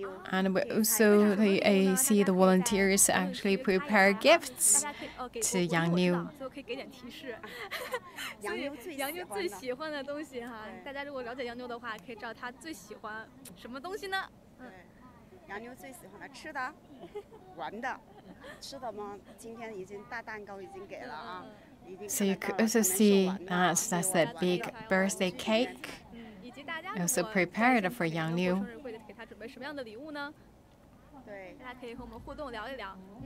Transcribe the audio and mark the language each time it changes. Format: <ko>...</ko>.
<en>And we also see the volunteers actually prepare gifts to Yang.</en> <zh>所以我可以给点提示。杨妞最喜欢的东西哈，大家如果了解杨妞的话，可以知道她最喜欢什么东西呢？杨妞最喜欢的吃的、玩的。吃的吗？今天已经大蛋糕已经给了啊。</zh> <en>So you could also see that that's a big birthday cake, also prepared for Yang Niu.</en> <zh>生日会给她准备什么样的礼物呢？对，大家可以和我们互动聊一聊。</zh>